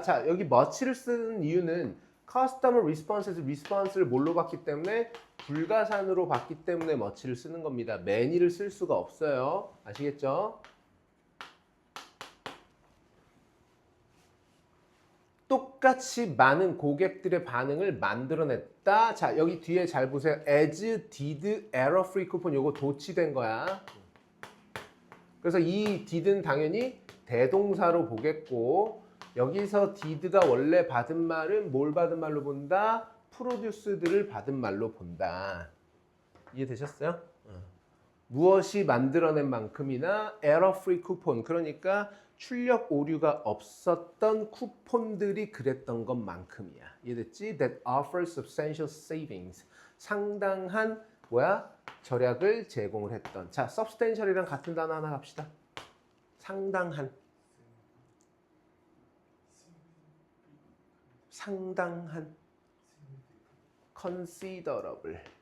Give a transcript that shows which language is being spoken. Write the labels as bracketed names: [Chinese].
[Korean] 자 여기 much를 쓰는 이유는 customer response를 뭘로 봤기 때문에 불가산으로 봤기 때문에 much를 쓰는 겁니다. many를 쓸 수가 없어요. 아시겠죠? 똑같이 많은 고객들의 반응을 만들어냈다. 자 여기 뒤에 잘 보세요. [English] as did error-free coupon [Korean] 요거 도치된 거야. 그래서 이 did는 당연히 대동사로 보겠고 여기서 did가 원래 받은 말은 뭘 받은 말로 본다? 프로듀스들을 받은 말로 본다. 이해되셨어요? 무엇이 만들어낸 만큼이나 error-free 쿠폰 그러니까 출력 오류가 없었던 쿠폰들이 그랬던 것만큼이야. 이해됐지? [English] That offer substantial savings. [Korean] 상당한 뭐야? 절약을 제공을 했던. 자, substantial이랑 같은 단어 하나 갑시다. 상당한. 상당한. considerable.